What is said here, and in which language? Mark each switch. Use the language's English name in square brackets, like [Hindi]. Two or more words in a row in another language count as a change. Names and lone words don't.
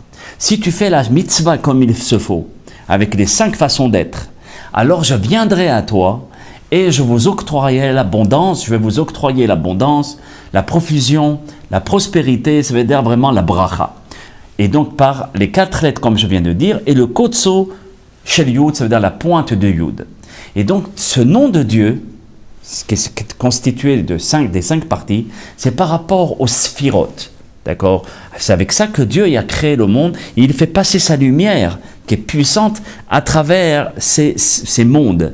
[French] Si tu fais la mitzvah comme il se faut, avec les 5 façons d'être, alors je viendrai à toi et je vous octroyerai l'abondance, je vais vous octroyer l'abondance, la profusion, la prospérité, ça veut dire vraiment la bracha. Et donc par les 4 lettres comme je viens de dire, et le [Hebrew] קוצו של יוד, [French] ça veut dire la pointe de Yud. Et donc ce nom de Dieu, qui est constitué des 5 parties, c'est par rapport aux sphirotes. D'accord? C'est avec ça que Dieu a créé le monde. Il fait passer sa lumière, qui est puissante, à travers ces mondes.